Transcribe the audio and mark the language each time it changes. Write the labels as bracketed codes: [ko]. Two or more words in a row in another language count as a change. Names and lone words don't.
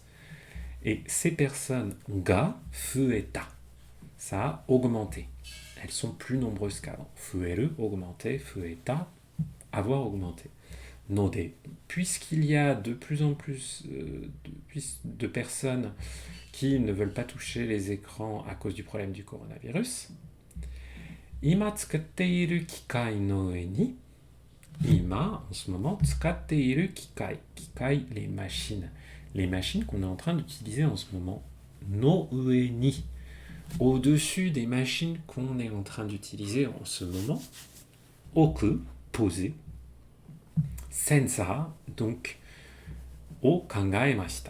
[fr] Et ces personnes, [ja] が、増えた, [fr] ça a augmenté. Elles sont plus nombreuses qu'avant. Fueru, augmenter, fueta, avoir augmenté. Node, puisqu'il y a de plus en plus de personnes qui ne veulent pas toucher les écrans à cause du problème du coronavirus, [ja] 今使っている機械の上に、今, [fr] en ce moment, [ja] 使っている機械、機械, [fr] les machines qu'on est en train d'utiliser en ce moment, [ja] の上に, [fr] au-dessus des machines qu'on est en train d'utiliser en ce moment, oku, posé, sensa, donc, [ja] を考えました.